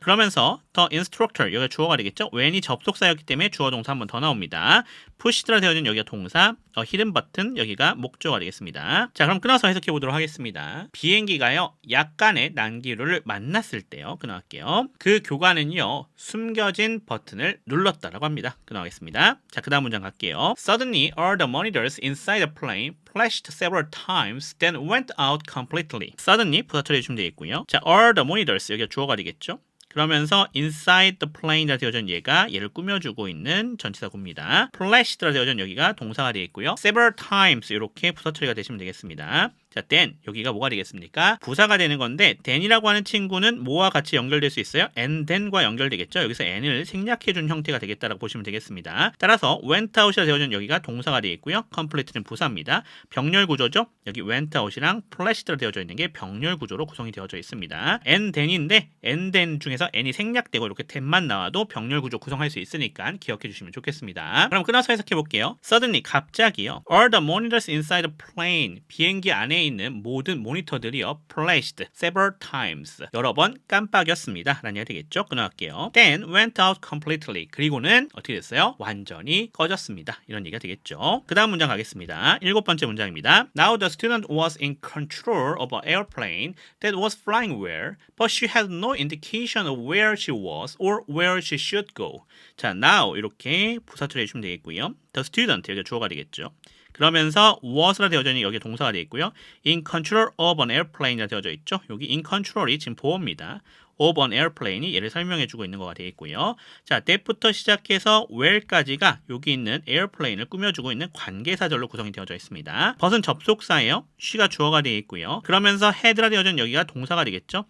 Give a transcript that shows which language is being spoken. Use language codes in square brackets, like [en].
[ko] 그러면서 the instructor 여기가 주어가 되겠죠. when이 접속사였기 때문에 주어 동사 한 번 더 나옵니다. pushed라 되어 있는 여기가 동사, hidden button 여기가 목적어가 되겠습니다. 자, 그럼 끊어서 해석해 보도록 하겠습니다. 비행기가요 약간의 난기류를 만났을 때요. 끊어갈게요. 그 교관은요 숨겨진 버튼을 눌렀다라고 합니다. 끊어가겠습니다. 자, 그 다음 문장 갈게요. [en] Suddenly all the monitors inside the plane flashed several times, then went out completely. [ko] Suddenly 부사 처리해 주시면 되겠고요. 자, all the monitors 여기가 주어가 되겠죠. 그러면서 [en] inside the plane [ko] 이라 되어져 있는 얘가 얘를 꾸며주고 있는 전치사구입니다. flashed라 되어져 있는 여기가 동사가 되겠고요. [en] several times [ko] 이렇게 부사 처리가 되시면 되겠습니다. 자, then 여기가 뭐가 되겠습니까? 부사가 되는 건데 then이라고 하는 친구는 뭐와 같이 연결될 수 있어요? and then과 연결되겠죠. 여기서 n을 생략해준 형태가 되겠다라고 보시면 되겠습니다. 따라서 went out이라 되어진 여기가 동사가 되겠고요. complete는 부사입니다. 병렬 구조죠. 여기 went out이랑 flashed라 되어져 있는 게 병렬 구조로 구성이 되어져 있습니다. and then인데 and then 중에서 n이 생략되고 이렇게 then만 나와도 병렬 구조 구성할 수 있으니까 기억해 주시면 좋겠습니다. [en] 그럼 끊어서 해석해 볼게요. Suddenly [ko] 갑자기요. [en] All the monitors inside the plane [ko] 비행기 안에 있는 모든 모니터들이요 [en] flashed several times [ko] 여러 번 깜빡였습니다 라는 얘기가 되겠죠. 끊어갈게요. [en] Then went out completely [ko] 그리고는 어떻게 됐어요? 완전히 꺼졌습니다. 이런 얘기가 되겠죠. 그 다음 문장 가겠습니다. 7번째 문장입니다. [en] Now the student was in control of an airplane that was flying well, but she had no indication of where she was or where she should go. [ko] 자, now 이렇게 부사 처리해 주시면 되겠고요. The student 여기가 주어가 되겠죠. 그러면서 was라 되어져 있는 여기 동사가 되어 있고요. [en] In control of an airplane이라 [ko] 되어져 있죠. 여기 in control이 지금 보어입니다. of an airplane이 얘를 설명해주고 있는 거가 되어 있고요. 자, that부터 시작해서 where까지가 여기 있는 airplane을 꾸며주고 있는 관계사절로 구성이 되어져 있습니다. but은 접속사예요. she가 주어가 되어 있고요. 그러면서 had라 되어져 있는 여기가 동사가 되겠죠.